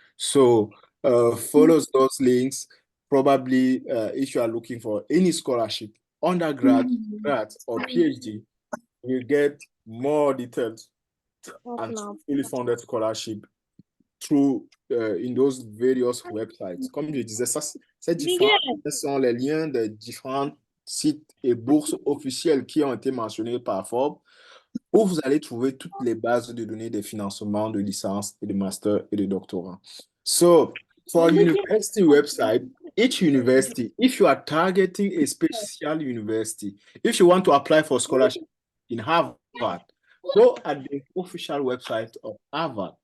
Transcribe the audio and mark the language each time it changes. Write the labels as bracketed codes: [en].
[en] So follow those links. Probably if you are looking for any scholarship, undergrad, grad, or PhD, you get more details and fully funded scholarship through in those various websites. [fr] Comme je disais, ces différents sont les liens des différents sites et bourses officielles qui ont été mentionnés par Forbes, où vous allez trouver toutes les bases de données des financements de licence et de master et de doctorat. [en] So, for university website, each university, if you are targeting a special university, if you want to apply for scholarship in Harvard, go at the official website of Harvard.